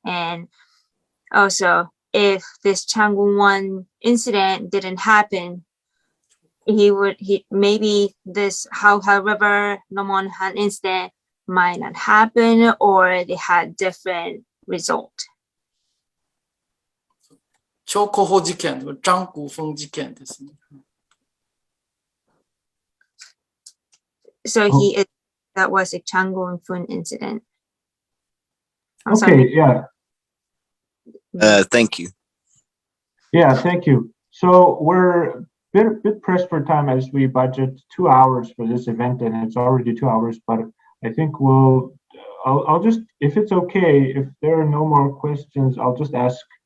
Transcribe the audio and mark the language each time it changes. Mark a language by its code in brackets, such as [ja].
[en] And also, if this Changun incident didn't happen, maybe this Khalkyn River Nomonhan incident might not happen, or they had different result. [ja] 張古峰事件、張古峰事件ですね。 [en] So that was a Changun Fun incident. I'm okay, sorry. yeah. Thank you. Yeah, thank you. So we're bit pressed for time as we budget 2 hours for this event, and it's already 2 hours, but I think I'll just, if it's okay, if there are no more questions, I'll just ask